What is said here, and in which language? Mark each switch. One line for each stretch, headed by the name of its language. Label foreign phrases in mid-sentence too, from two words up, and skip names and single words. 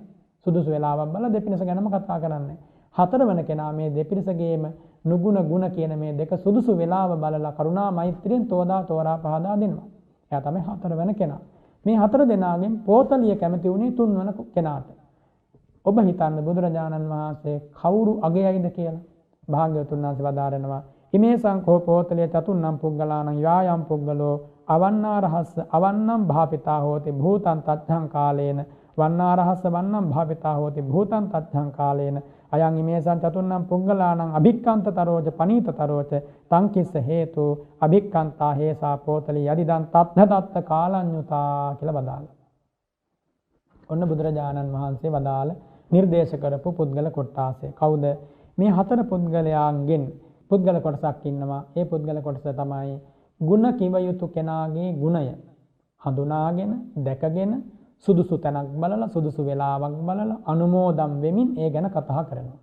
Sinhala: සුදුසු වෙලාවක් බලලා දෙපිරිස ගැනම කතා කරන්නේ. හතරවන කෙනා මේ දෙපිරිසගේම නුගුණ ගුණ කියන මේ දෙක සුදුසු වෙලාව බලලා කරුණා මෛත්‍රියෙන් තෝරා පහදා දෙනවා. එයා තමයි හතරවන කෙනා. මේ හතර දෙනාගෙන් පෝතලිය කැමති වුණේ තුන්වන කෙනාට. ඔබ හිතන්න බුදුරජාණන් වහන්සේ කවුරු අගයයිද කියලා. භාග්‍යවතුන් වහන්සේ වදාරනවා
Pali: ඉමේසං කෝ පෝතලිය චතුන්නම් පුග්ගලාණං යායම් පුග්ගලෝ අවන්නාරහස්ස අවන්නම් භාපිතා හෝති භූතං තච්ඡං කාලේන වන්නාරහස්ස වන්නම් භාපිතා හෝති භූතං තච්ඡං කාලේන අයං ඉමේසං චතුන්නම් පුග්ගලාණං අභික්ඛන්තතරෝච පනීතතරෝච තංකිස්ස හේතු අභික්ඛන්තා හේසා පෝතලිය යදිදං තත්ථ කාලඤ්ඤුතා
Sinhala: කියලා වදාළා. ඔන්න බුදුරජාණන් වහන්සේ වදාළ නිර්දේශ කරපු පුද්ගල කොටාසය. කවුද? මේ හතර පුද්ගලයන්ගෙන් පුද්ගල කොටසක් ඉන්නවා. ඒ පුද්ගල කොටස තමයි ගුණ කිව යුතු කෙනාගේ ගුණය හඳුනාගෙන දැකගෙන සුදුසු තැනක් බලලා සුදුසු වෙලාවක් බලලා අනුමෝදම් වෙමින් ඒ ගැන කතා කරනවා.